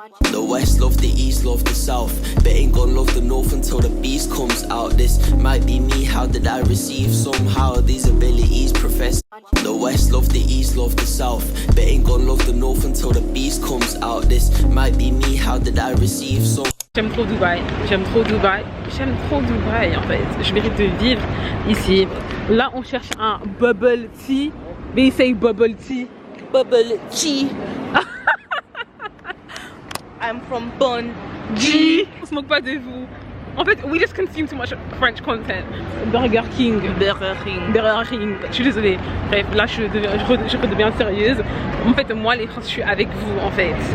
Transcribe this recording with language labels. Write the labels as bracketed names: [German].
[English] The West love the East, love the South, but ain't gonna love the North until the beast comes out. This might be me, how did I receive somehow these abilities, Professor? The West love the East, love the South, but ain't gonna love the North until the beast comes out. This might be me, how did I receive some. [French] J'aime trop Dubaï, j'aime trop Dubaï, j'aime trop Dubaï en fait. Je mérite de vivre ici. Là on cherche un bubble tea. [English] They say bubble tea. Bubble tea. I'm from Bon G. [French] On se moque pas de vous. En fait, [English] we just consume too much French content. [French] Burger King. Burger King. Je suis désolée. Bref, là je redeviens sérieuse. En fait, moi les France, je suis avec vous en fait.